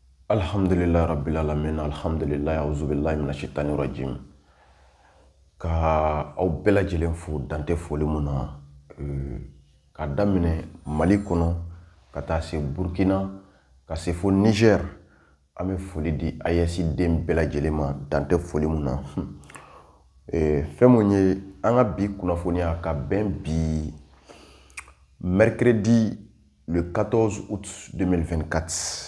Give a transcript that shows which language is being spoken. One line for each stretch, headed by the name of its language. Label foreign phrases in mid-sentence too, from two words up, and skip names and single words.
Arabic: الحمد لله رب العالمين، الحمد لله، أعوذ بالله من الشيطان الرجيم.
Bambara: Ka aw bɛɛ lajɛlen fo dante foli mun na ka daminɛ Mali kɔnɔ ka taa se Burkina ka se fo Niger. An bɛ foli di AES den bɛɛ lajɛlen ma dante foli mun na. Fɛn mun ye an ka bi kunnafoniya ka bɛn bi
French: mercredi le 14 août 2024.